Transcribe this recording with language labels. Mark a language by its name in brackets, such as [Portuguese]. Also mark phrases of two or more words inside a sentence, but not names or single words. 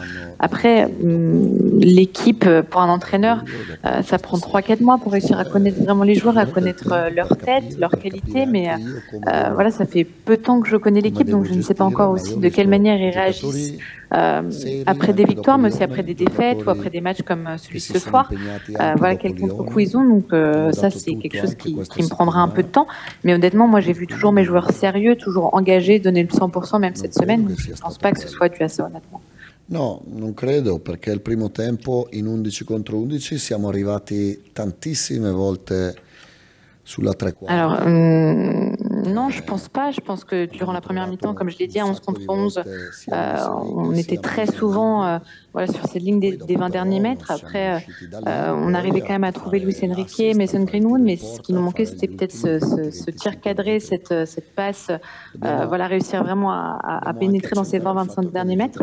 [French] Après, l'équipe, pour un entraîneur, ça prend 3-4 mois pour réussir à connaître vraiment les joueurs, à connaître leur tête, leurs qualités, mais voilà, ça fait peu de temps que je connais l'équipe, donc je ne sais pas encore aussi de quelle manière ils réagissent après des victoires, mais aussi après des défaites ou après des matchs comme celui de ce soir. Voilà quel contre-coup ils ont, donc ça c'est quelque chose qui me prendra un peu de temps, mais honnêtement, moi j'ai vu toujours mes joueurs sérieux, toujours engagés, donner le 100% même cette semaine, donc je ne pense pas que ce soit dû à ça honnêtement. [Italian] No, non credo, perché il primo tempo in 11 contro 11 siamo arrivati tantissime volte sulla tre quarti. [French] Alors, non, je pense pas. Je pense que durant la première mi-temps, comme je l'ai dit, à 11 contre 11, on était très souvent voilà, sur cette ligne des 20 derniers mètres. Après, on arrivait quand même à trouver Luis Enrique, Mason Greenwood, mais ce qui nous manquait, c'était peut-être ce tir cadré, cette passe, voilà, réussir vraiment à pénétrer dans ces 20-25 derniers mètres.